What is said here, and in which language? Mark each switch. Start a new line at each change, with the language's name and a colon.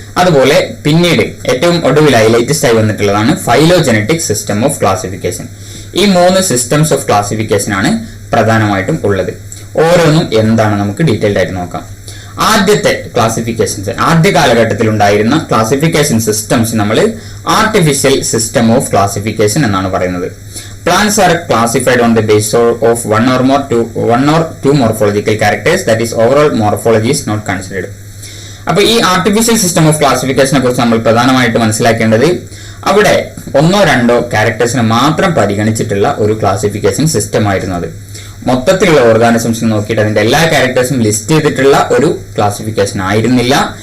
Malayalam: അതുപോലെ പിന്നീട് ഏറ്റവും ഒടുവിലായി ലേറ്റസ്റ്റ് ആയി വന്നിട്ടുള്ളതാണ് ഫൈലോജനറ്റിക് സിസ്റ്റം ഓഫ് ക്ലാസിഫിക്കേഷൻ. ഈ 3 സിസ്റ്റംസ് ഓഫ് ക്ലാസിഫിക്കേഷൻ ആണ് പ്രധാനമായിട്ടും ഉള്ളത്. ഓരോന്നും എന്താണ് നമുക്ക് ഡീറ്റെയിൽഡ് ആയിട്ട് നോക്കാം. ആദ്യത്തെ ക്ലാസിഫിക്കേഷൻസ്, ആദ്യ കാലഘട്ടത്തിൽ ഉണ്ടായിരുന്ന ക്ലാസിഫിക്കേഷൻ സിസ്റ്റംസ് നമ്മൾ ആർട്ടിഫിഷ്യൽ സിസ്റ്റം ഓഫ് ക്ലാസിഫിക്കേഷൻ എന്നാണ് പറയുന്നത്.
English: Plants are classified on the basis of one or two morphological characters, that is overall morphology is not considered.
Malayalam: അപ്പൊ ഈ ആർട്ടിഫിഷ്യൽ സിസ്റ്റം ഓഫ് ക്ലാസിഫിക്കേഷനെ കുറിച്ച് നമ്മൾ പ്രധാനമായിട്ട് മനസ്സിലാക്കേണ്ടത് അവിടെ 1-2 ക്യാരക്ടേഴ്സിനെ മാത്രം പരിഗണിച്ചിട്ടുള്ള ഒരു ക്ലാസിഫിക്കേഷൻ സിസ്റ്റം ആയിരുന്നു അത്. മൊത്തത്തിലുള്ള ഓർഗാനിസംസ് നോക്കിയിട്ട് അതിന്റെ എല്ലാ ക്യാരക്ടേഴ്സും ലിസ്റ്റ് ചെയ്തിട്ടുള്ള ഒരു ക്ലാസിഫിക്കേഷൻ ആയിരുന്നില്ല.